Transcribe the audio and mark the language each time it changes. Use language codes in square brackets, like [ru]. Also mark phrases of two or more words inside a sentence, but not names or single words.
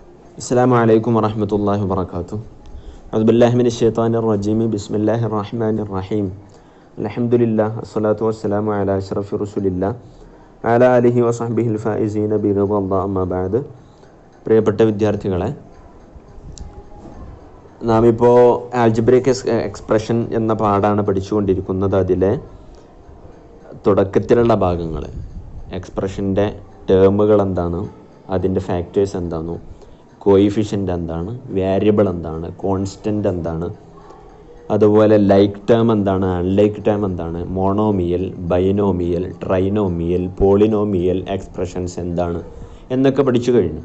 [ar] السلام عليكم ورحمة الله وبركاته. أعوذ بالله من الشيطان الرجيم. بسم الله الرحمن الرحيم. الحمد لله الصلاة والسلام على أشرف رسول الله على آله وصحبه الفائزين برضا الله أما بعد. [ml] പ്രിയപ്പെട്ട വിദ്യാർത്ഥികളെ, നാം ഇപ്പോൾ [en] algebraic expression [ml] എന്ന പാഠമാണ് പഠിച്ചുകൊണ്ടിരിക്കുന്നത്. അതിലെ തുടക്കത്തിലുള്ള ഭാഗങ്ങൾ, എക്സ്പ്രഷൻ്റെ ടേമുകൾ എന്താണ്, അതിൻ്റെ ഫാക്ടേഴ്സ് എന്താണ്, കോയിഫിഷ്യൻ്റ് എന്താണ്, വേരിയബിൾ എന്താണ്, കോൺസ്റ്റൻ്റ് എന്താണ്, അതുപോലെ [en] like term [ml] എന്താണ്, [en] unlike term [ml] എന്താണ്, [en] monomial, binomial, trinomial, polynomial expressions [ml] എന്താണ് എന്നൊക്കെ പഠിച്ചു കഴിഞ്ഞു.